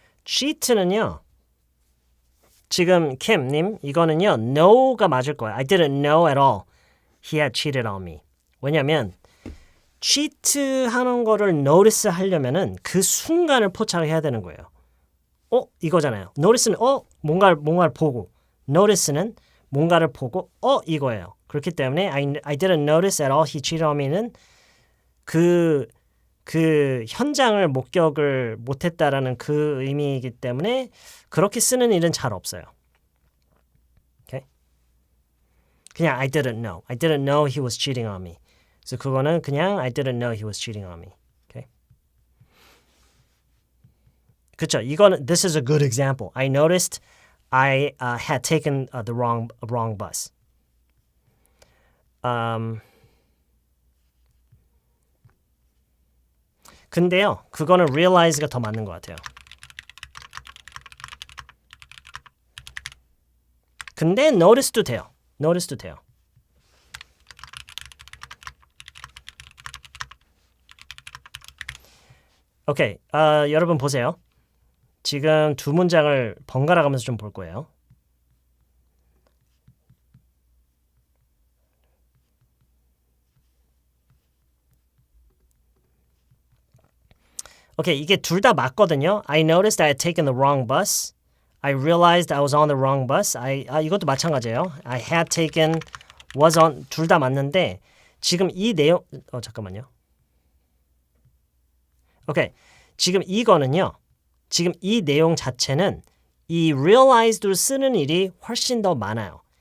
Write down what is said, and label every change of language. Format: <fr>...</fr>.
<ko>cheat는요. 지금 킴님 이거는요. no가 맞을 거예요.</ko> <en>I didn't know at all he had cheated on me.</en> <ko>왜냐면 cheat 하는 거를 notice 하려면은 그 순간을 포착을 해야 되는 거예요. 이거잖아요. notice는 뭔가를 보고 notice는 뭔가를 보고 이거예요. 그렇기 때문에</ko> <en>I didn't notice at all he cheated on me</en> <ko>는 그 현장을 목격을 못했다라는 그 의미이기 때문에 그렇게 쓰는 일은 잘 없어요.</ko> <en>Okay?</en> <ko>그냥</ko> <en>I didn't know he was cheating on me.</en> <ko>그래서 그거는 그냥</ko> <en>I didn't know he was cheating on me. Okay?</en> <ko>그렇죠. 이거는</ko> <en>this is a good example. I noticed I had taken the wrong bus.</en> <ko>근데요, 그거는 realize가 더 맞는 것 같아요. 근데 notice도 돼요. notice도 돼요. 오케이, 여러분 보세요. 지금 두 문장을 번갈아 가면서 좀 볼 거예요. 오케이, 이게 둘 다 맞거든요.</ko> <en>I noticed I had taken the wrong bus. I realized I was on the wrong bus.</en> <ko>이것도 마찬가지예요.</ko> <en>I had taken, was on,</en> <ko>둘 다 맞는데 지금 이 내용, 잠깐만요. 오케이, 지금 이거는요. 지금 이 내용 자체는 이 realized로 쓰는 일이 훨씬 더 많아요.</ko>